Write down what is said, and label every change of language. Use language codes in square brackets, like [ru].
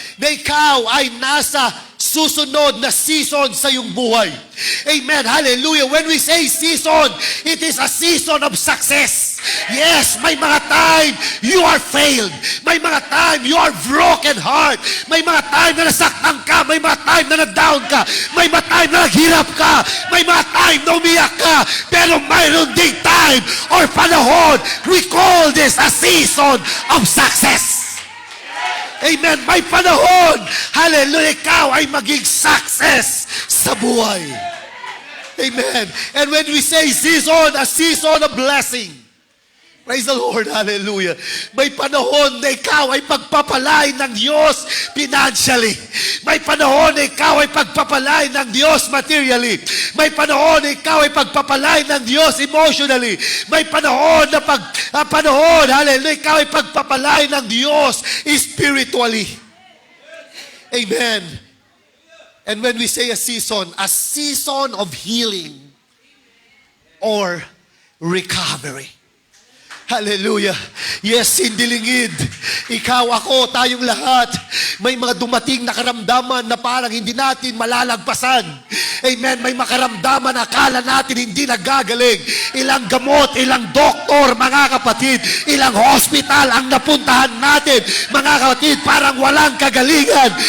[tl] Na ikaw ay nasa susunod na season sa iyong buhay. [en] Amen. Hallelujah. When we say season, it is a season of success. Yes, [tl] may mga time [en] you are failed. [tl] May mga time [en] you are broken heart. [tl] May mga time na nasaktan ka. May mga time na na-down ka. May mga time na naghirap ka. May mga time na umiyak ka. Pero mayroon ding time or panahon, [en] we call this a season of success. [tl] Amen. May panahon, hallelujah, ikaw ay maging success sa buhay. Amen. [en] And when we say season, a season of blessing. Praise the Lord, hallelujah. [tl] May panahon na ikaw ay pagpapalain ng Diyos financially. May panahon na ikaw ay pagpapalain ng Diyos materially. May panahon na ikaw ay pagpapalain ng Diyos emotionally. May panahon na hallelujah, ikaw ay pagpapalain ng Diyos spiritually. Amen. [en] And when we say a season of healing or recovery. [tl] Hallelujah. Yes, hindi lingid. Ikaw, ako, tayong lahat, may mga dumating na karamdaman na parang hindi natin malalagpasan. Amen. May makaramdaman na akala natin hindi nagagaling. Ilang gamot, ilang doktor, mga kapatid, ilang hospital ang napuntahan natin, mga kapatid, parang walang kagalingan.